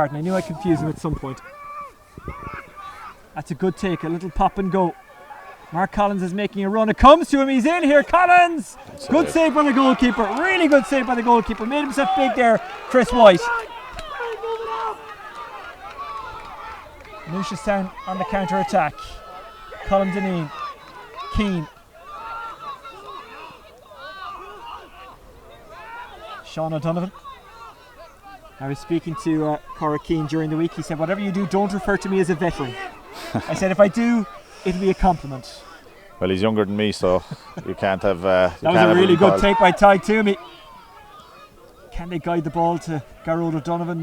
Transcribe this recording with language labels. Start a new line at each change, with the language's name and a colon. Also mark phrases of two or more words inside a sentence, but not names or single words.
English: I knew I'd confuse him at some point. That's a good take, a little pop and go. Mark Collins is making a run. It comes to him. He's in here. Collins! Good save by the goalkeeper. Really good save by the goalkeeper. Made himself big there, Chris White. Newcestown on the counter-attack. Colin Deneen. Keane. Sean O'Donovan. I was speaking to Cora Keane during the week. He said, whatever you do, don't refer to me as a veteran. I said, if I do, it'll be a compliment. Well, he's younger than me, so you can't have... that was a really good take by Ty Toomey. Can they guide the ball to Garrod O'Donovan?